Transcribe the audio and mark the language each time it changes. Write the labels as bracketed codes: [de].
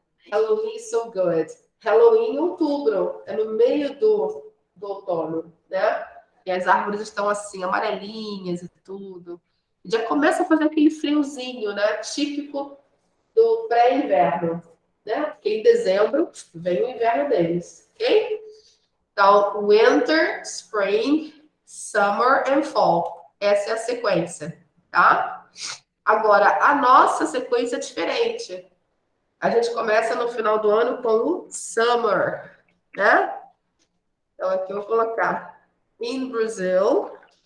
[en] Halloween is so good. [pt] Halloween em outubro, é no meio do outono, né? E as árvores estão assim, amarelinhas e tudo. E já começa a fazer aquele friozinho, né? Típico do pré-inverno, né? Porque em dezembro vem o inverno deles, ok? [en] Então, winter, spring, summer and fall. [pt] Essa é a sequência, tá? Agora, a nossa sequência é diferente. A gente começa no final do ano com o summer, né? Então, aqui eu vou colocar [en] in Brazil.